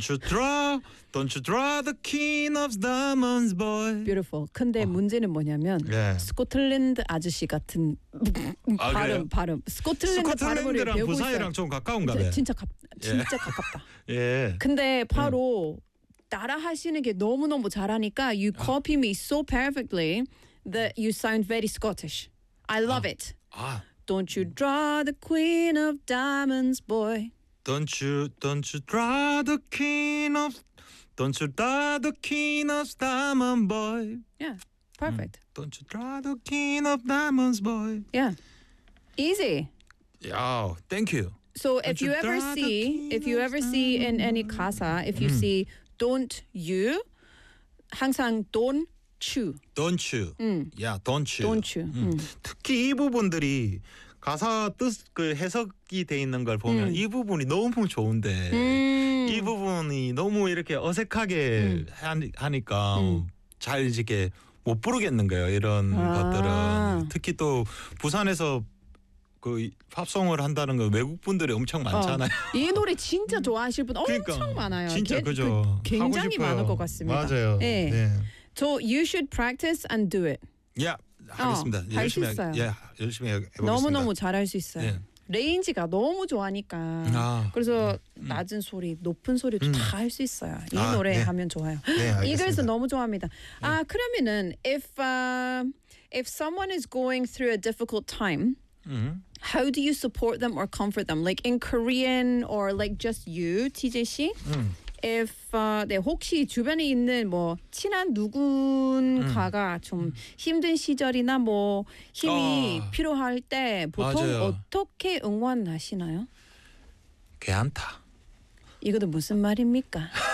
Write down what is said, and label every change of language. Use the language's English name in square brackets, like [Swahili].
[English] Don't you draw the queen of diamonds boy. [Korean] Beautiful. 근데 문제는 뭐냐면 [English] yeah. [Korean] 스코틀랜드 아저씨 같은 발음. 스코틀랜드랑 부산이랑 좀 가까운가 봐요. 진짜 가깝다. 예. 근데 바로 따라 하시는 게 너무너무 잘하니까 [English] you copy me so perfectly that you sound very Scottish. I love it. Don't you draw the queen of diamonds, boy. Don't you draw the king of diamonds, boy. Yeah, perfect. Don't you draw the king of diamonds, boy. Yeah, easy. Yeah, thank you. So if you ever see in any casa, if you see don't you 항상 don't you. Don't you. Yeah, don't you. Don't you. [Korean] 특히 이 부분들이 가사 뜻 그 해석이 돼 있는 걸 보면 이 부분이 너무 좋은데 이 부분이 너무 이렇게 어색하게 하니까 잘 이렇게 못 부르겠는 거예요. 이런 것들은 특히 또 부산에서 그 팝송을 한다는 거 외국 분들이 엄청 많잖아요. 이 노래 진짜 좋아하실 분 그러니까, 엄청 많아요. 진짜 그죠. 그 굉장히 많을 것 같습니다. 맞아요. 네. 네. [English] So you should practice and do it. [Korean] Yeah. 하겠습니다. 어, 열심히 할 수 있어요. 예, 열심히 해보겠습니다. 너무너무 잘할 수 있어요. 예. 레인지가 너무 좋아하니까 아, 그래서 낮은 소리 높은 소리도 다 할 수 있어요. 이 아, 노래 네. 하면 좋아요. 네, 이글스 너무 좋아합니다. 네. 아 그러면은 [English] if someone is going through a difficult time how do you support them or comfort them? Like in Korean or like just you, TJ 씨? [Korean] If 네, 혹시 주변에 있는 뭐 친한 누군가가 좀 힘든 시절이나 뭐 힘이 필요할 때 보통 맞아요. 어떻게 응원하시나요? 괜찮다. 이것도 무슨 말입니까?